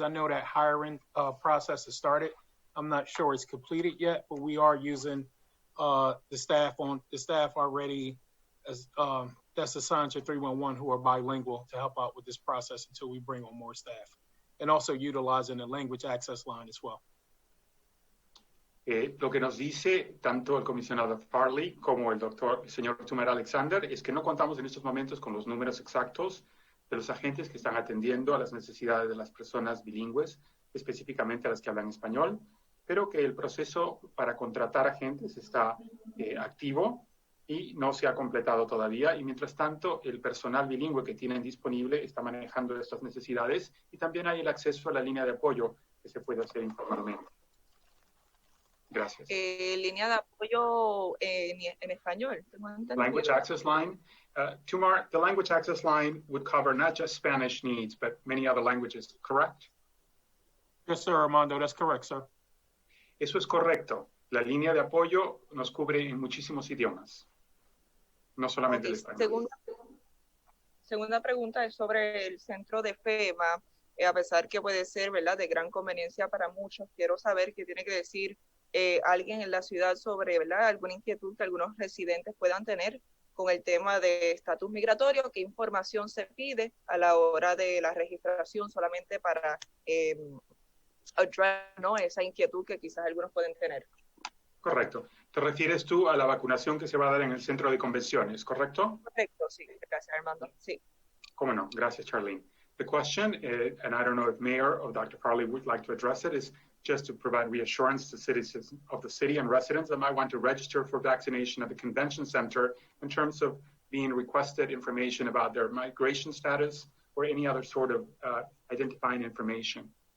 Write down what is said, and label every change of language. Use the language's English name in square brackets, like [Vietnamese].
[English] I know that hiring process has started. I'm not sure it's completed yet, but we are using the staff already as that's assigned to 311 who are bilingual to help out with this process until we bring on more staff, and also utilizing the language access line as well. [Spanish] Lo que nos dice tanto el comisionado Farley como el señor Tumar Alexander es que no contamos en estos momentos con los números exactos de los agentes que están atendiendo a las necesidades de las personas bilingües, específicamente a las que hablan español, pero que el proceso para contratar agentes está activo y no se ha completado todavía. Y mientras tanto, el personal bilingüe que tienen disponible está manejando estas necesidades y también hay el acceso a la línea de apoyo que se puede hacer informalmente. Gracias. Línea de apoyo en español. [English] Language access line. Tumar, the language access line would cover not just Spanish needs, but many other languages, correct? Yes, sir, Armando. That's correct, sir. [Spanish] Eso es correcto. La línea de apoyo nos cubre en muchísimos idiomas, no solamente el español. Segunda pregunta es sobre el centro de FEMA. A pesar que puede ser, ¿verdad?, de gran conveniencia para muchos, quiero saber qué tiene que decir alguien en la ciudad sobre, ¿verdad?, alguna inquietud que algunos residentes puedan tener con el tema de estatus migratorio, qué información se pide a la hora de la registración solamente para address, ¿no?, esa inquietud que quizás algunos pueden tener. Correcto. Te refieres tú a la vacunación que se va a dar en el centro de convenciones, ¿correcto? Correcto, sí. Gracias, Armando. Sí. Cómo no. Gracias, Charlene. [English] The question, and I don't know if Mayor or Dr. Farley would like to address it, is just to provide reassurance to citizens of the city and residents that might want to register for vaccination at the convention center in terms of being requested information about their migration status or any other sort of identifying information.